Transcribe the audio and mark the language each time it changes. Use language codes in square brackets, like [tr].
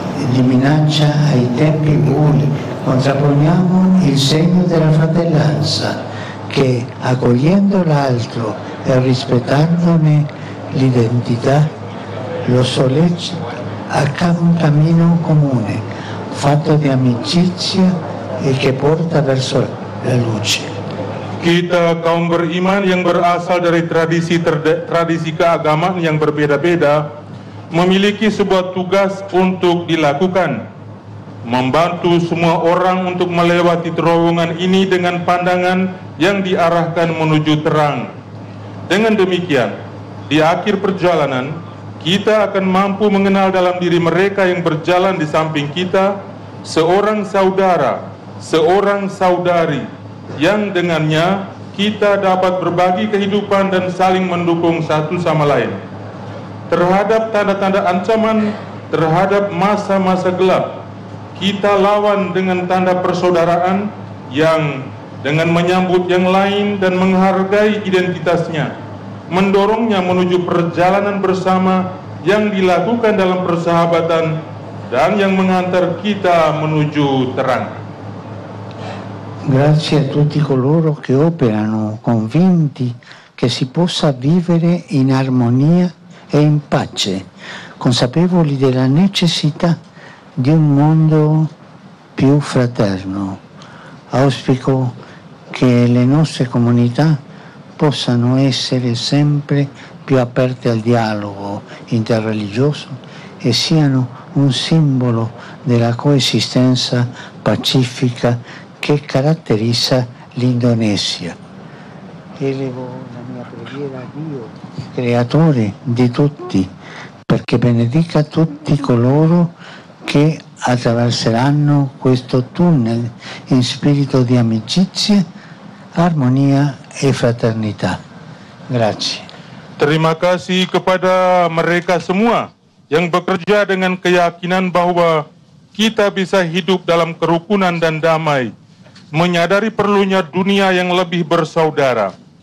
[it] Di minaccia ai tempi bui, contrapponiamo il segno della fratellanza che, accogliendo l'altro e rispettandone l'identità, lo sollecita a un cammino comune, fatto di amicizia e che porta verso la luce. [id] Kita kaum beriman yang berasal dari tradisi keagamaan yang berbeda-beda memiliki sebuah tugas untuk dilakukan, membantu semua orang untuk melewati terowongan ini dengan pandangan yang diarahkan menuju terang. Dengan demikian, di akhir perjalanan, kita akan mampu mengenal dalam diri mereka yang berjalan di samping kita, seorang saudara, seorang saudari, yang dengannya kita dapat berbagi kehidupan dan saling mendukung satu sama lain. Terhadap tanda-tanda ancaman, terhadap masa-masa gelap, kita lawan dengan tanda persaudaraan yang dengan menyambut yang lain dan menghargai identitasnya, mendorongnya menuju perjalanan bersama yang dilakukan dalam persahabatan dan yang mengantar kita menuju terang. [it] Grazie a tutti coloro che operano convinti che si possa vivere in armonia e in pace, consapevoli della necessità di un mondo più fraterno. Auspico che le nostre comunità possano essere sempre più aperte al dialogo interreligioso e siano un simbolo della coesistenza pacifica che caratterizza l'Indonesia. Elevo la mia preghiera a Dio, creatore di tutti, perché benedica tutti coloro che attraverseranno questo tunnel in spirito di amicizia, armonia e fraternità. Grazie. [id] Terima kasih kepada mereka semua yang bekerja dengan keyakinan bahwa kita bisa hidup dalam kerukunan dan damai, menyadari perlunya dunia yang lebih bersaudara.